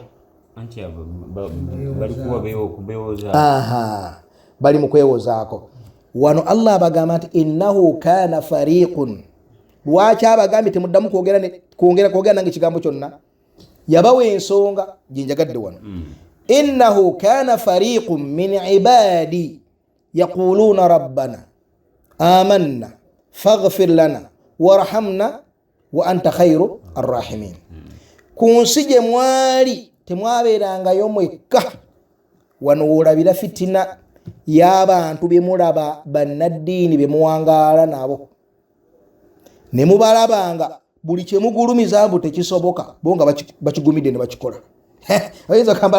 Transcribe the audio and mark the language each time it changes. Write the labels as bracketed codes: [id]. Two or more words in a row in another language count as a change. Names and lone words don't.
[lg] anti balikuwa bewoza bali mu kwewozaako wano Allah abagamba nti [ar] إنه كان فريق [lg] lwaki abagambye temuddamu kwogera nange ekigambo kyonna yabawa ensonga gyenjagadde wano [ar] إنه كان فريق من عبادي يقولون ربنا آمنا فاغفر لنا وارحمنا وأنت خير الراحمين [lg] ku nsi gye mwali temwabeerangayo mwekka wano woolabira fitina y'abantu be mulaba bannaddiini be muwangaala nabo ne mubalabanga buli kye mugulumiza mbu tekisoboka bo nga bakigumidde ne bakikola oyinza okambala